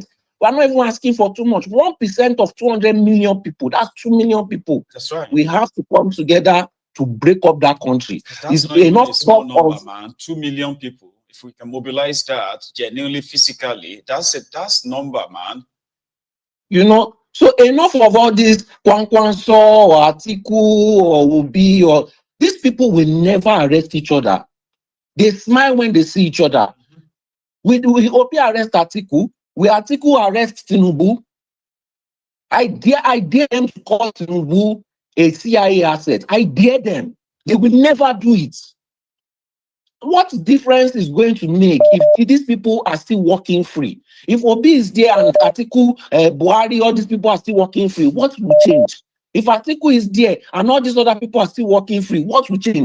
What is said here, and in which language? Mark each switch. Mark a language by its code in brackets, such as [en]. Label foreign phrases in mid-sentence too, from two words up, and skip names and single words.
[en] We're not even asking for too much. 1% of 200 million people, that's 2 million people. That's right. We have to come together to break up that country. That's It's not even enough a small talk number, of, man. 2 million people. If we can mobilize that genuinely, physically, that's number, man. you know, so enough of all this Kwankwanso or Atiku or Obi or these people will never arrest each other. They smile when they see each other. We Obi arrest Atiku, we Atiku arrest Tinubu. I dare them to call Tinubu a CIA asset. I dare them. They will never do it. What difference is going to make if these people are still walking free? If Obi is there and Atiku, Buhari, all these people are still walking free, what will change? If Atiku is there and all these other people are still walking free, what will change?